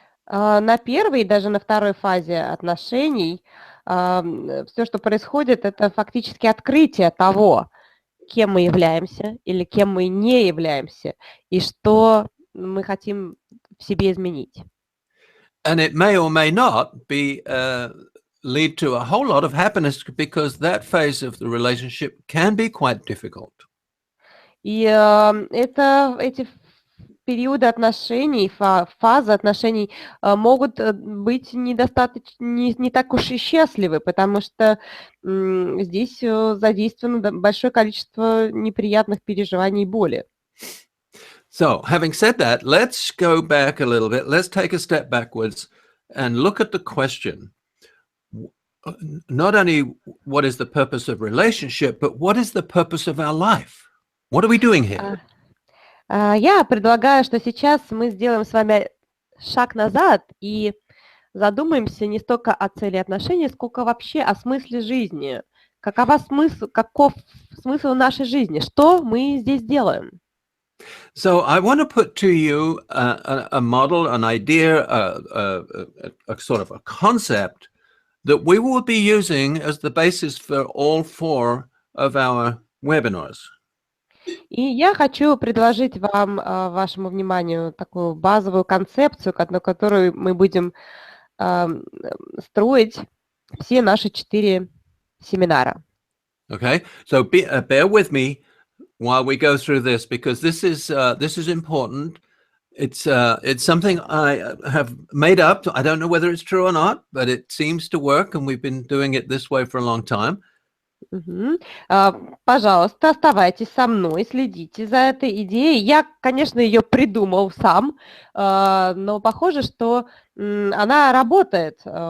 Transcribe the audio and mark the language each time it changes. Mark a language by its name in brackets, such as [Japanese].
[Russian] На первой и даже на второй фазе отношений все, что происходит, это фактически открытие того, кем мы являемся или кем мы не являемся, и что мы хотим в себе изменить. [English] And it may or may not be lead to a whole lot of happiness, because that phase of the relationship can be quite difficult. [Russian] И эти периоды отношений, фазы отношений могут быть не так уж и счастливы, потому что здесь задействовано большое количество неприятных переживаний и боли. [English] So, having said that, let's go back a little bit. Let's take a step backwards and look at the question. Not only what is the purpose of relationship, but what is the purpose of our life? What are we doing here? [Russian] Я предлагаю, что сейчас мы сделаем с вами шаг назад и задумаемся не столько о цели отношений, сколько вообще о смысле жизни. Каков смысл нашей жизни? Что мы здесь делаем? [English] So I want to put to you a model, an idea, a sort of a concept that we will be using as the basis for all 4 of our webinars. [Russian] И я хочу предложить вам, вашему вниманию, такую базовую концепцию, на которую мы будем строить все наши 4 семинара. [English] Okay, so bear with me while we go through this, because this is important. It's something I have made up. I don't know whether it's true or not, but it seems to work, and we've been doing it this way for a long time. [Russian] Пожалуйста, оставайтесь со мной, следите за этой идеей. Я, конечно, ее придумал сам, но похоже, что она работает.